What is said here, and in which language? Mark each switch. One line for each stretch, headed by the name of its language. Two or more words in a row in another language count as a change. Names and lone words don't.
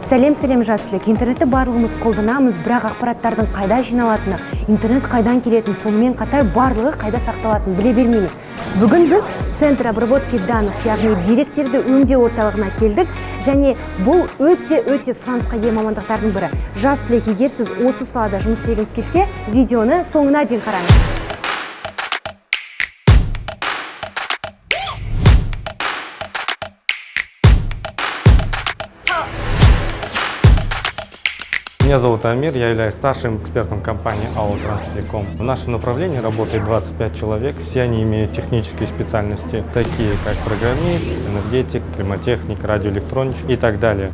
Kazakh: Сәлем жас түлек. Интернетті барлығымыз қолданамыз, бірақ ақпараттардың қайда жиналатыны, интернет қайдан келетін, сонымен қатар барлығы қайда сақталатынын біле бермейміз. Бүгін біз
Russian: Центр обработки данных,
Kazakh: яғни деректерді өңдеу орталығына келдік, және бұл өте сұранысқа ие мамандықтардың бірі. Жас түлек, егер сіз осы салада жұмыс істегіңіз келсе, видеоны соңына дейін қараңыз.
Russian: Меня зовут Амир, я являюсь старшим экспертом компании АО «Транстелеком». В нашем направлении работает 25 человек, все они имеют технические специальности, такие как программист, энергетик, климатехник, радиоэлектроник и так далее.